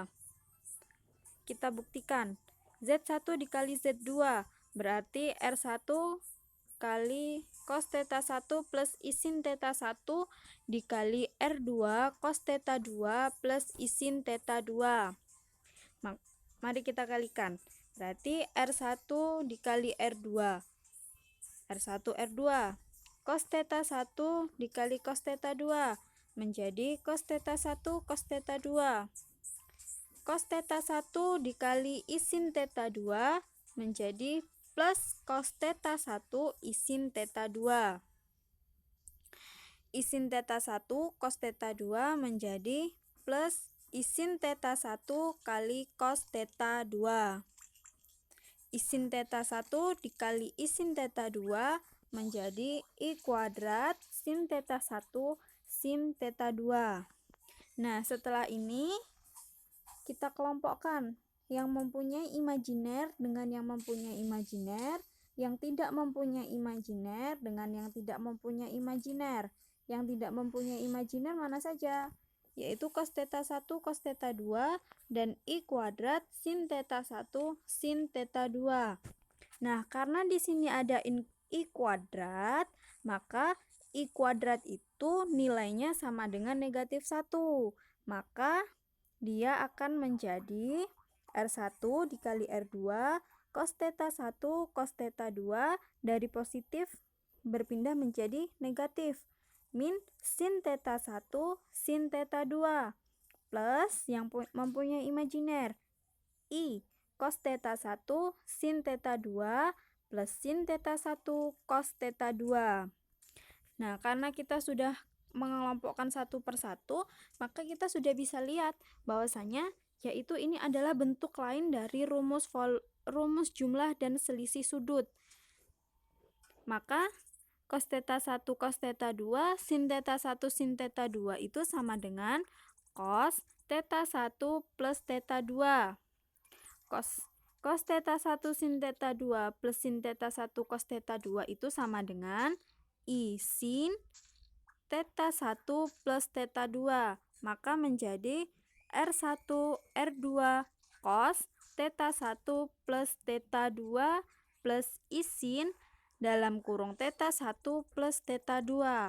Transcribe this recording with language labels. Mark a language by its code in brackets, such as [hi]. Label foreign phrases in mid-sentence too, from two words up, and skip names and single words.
[id] Kita buktikan. Z1 dikali Z2 berarti R1 kali cos theta 1 plus I sin theta 1 dikali R2 cos theta 2 plus I sin theta 2. Mari kita kalikan. Berarti R1 dikali R2. R1 R2. Cos theta 1 dikali cos theta 2 menjadi cos theta 1 cos theta 2. Cos theta 1 dikali I sin theta 2 menjadi plus cos theta 1 I sin theta 2. I sin theta 1 cos theta 2 menjadi plus I sin theta 1 kali cos theta 2. I sin theta 1 dikali I sin theta 2 menjadi I kuadrat sin theta 1 sin theta 2. Nah, setelah ini kita kelompokkan yang mempunyai imajiner dengan yang mempunyai imajiner, yang tidak mempunyai imajiner dengan yang tidak mempunyai imajiner. Yang tidak mempunyai imajiner mana saja? Yaitu cos theta 1 cos theta 2 dan I kuadrat sin theta 1 sin theta 2. Nah, karena di sini ada I kuadrat, maka I kuadrat itu nilainya sama dengan negatif 1. Maka dia akan menjadi R1 dikali R2 cos theta 1 cos theta 2 dari positif berpindah menjadi negatif min sin theta 1 sin theta 2 plus yang mempunyai imajiner I cos theta 1 sin theta 2 plus sin theta 1 cos theta 2. Nah, karena kita sudah mengelompokkan satu persatu, maka kita sudah bisa lihat bahwasanya yaitu ini adalah bentuk lain dari rumus jumlah dan selisih sudut. Maka cos theta 1 cos theta 2 sin theta 1 sin theta 2 itu sama dengan cos theta 1 plus theta 2. Cos theta 1 sin theta 2 plus sin theta 1 cos theta 2 itu sama dengan I sin theta 1 plus theta 2. Maka menjadi R1 R2 cos theta 1 plus theta 2 plus I sin dalam kurung theta 1 plus theta 2.